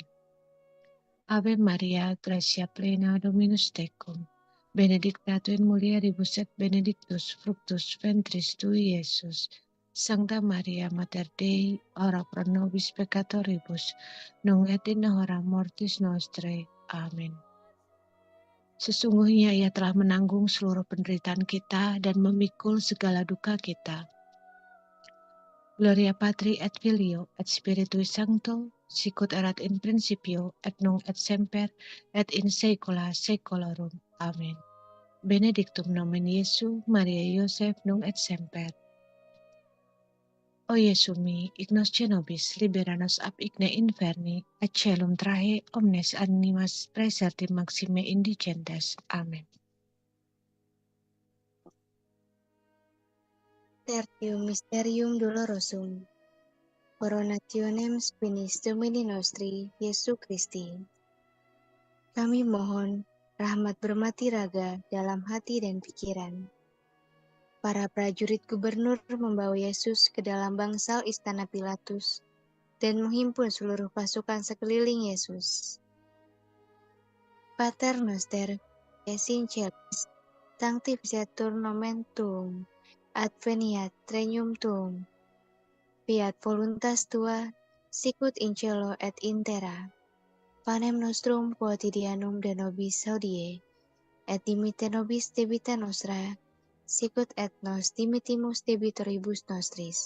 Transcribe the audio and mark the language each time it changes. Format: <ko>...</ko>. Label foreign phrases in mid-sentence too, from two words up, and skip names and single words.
<la>Ave Maria, gratia plena Dominus tecum, benedicta tu in mulieribus et benedictus fructus ventris tui, Iesus. Sancta Maria Mater Dei, ora pro nobis peccatoribus, nunc et in hora mortis nostrae. Amen.</la> <id>Sesungguhnya Ia telah menanggung seluruh penderitaan kita dan memikul segala duka kita.</id> <la>Gloria Patri et Filio et Spiritui Sancto, sicut erat in principio et nunc et semper et in saecula saeculorum. Amen. Benedictum nomen Iesu, Mariae Joseph, nunc et semper. O Iesumi, ignos cenobis, libera nos ab igne inferni, et celum trahe omnes animas praesertim maxime indigentes. Amen. Tertium Mysterium Dolorosum. Coronationem Spinis Domini Nostri, Yesu Christi.</la> <id>Kami mohon rahmat bermati raga dalam hati dan pikiran. Para prajurit gubernur membawa Yesus ke dalam bangsal istana Pilatus dan menghimpun seluruh pasukan sekeliling Yesus.</id> <la>Pater Noster, es in celis, sanctificetur nomen tuum, adveniat regnum tuum, fiat voluntas tua, sicut in cielo et in terra. Panem nostrum quotidianum de nobis hodie, et dimitte nobis debita nostra, sicut et nos dimittimus debitoribus nostris.</la>